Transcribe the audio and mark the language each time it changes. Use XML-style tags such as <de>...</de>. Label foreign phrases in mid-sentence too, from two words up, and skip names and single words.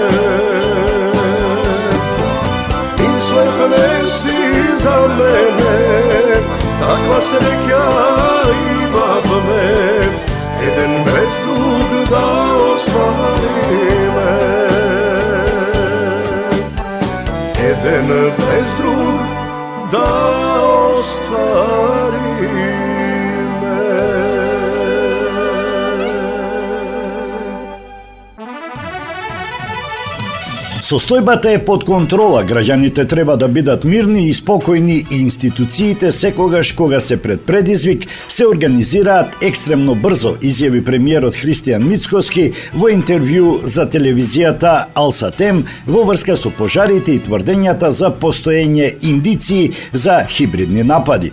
<sr>Misle nesi za mene, takva sreća imahme, jedan bez drug da ostavi me. Jedan bez drug da ostavi me.</sr> <mk>Состојбата е под контрола, граѓаните треба да бидат мирни и спокојни и институциите секогаш кога се пред предизвик се организираат екстремно брзо, изјави премиерот Христијан Мицкоски во интервју за телевизијата Алсатем во врска со пожарите и тврдењата за постоење индиции за хибридни напади.</mk>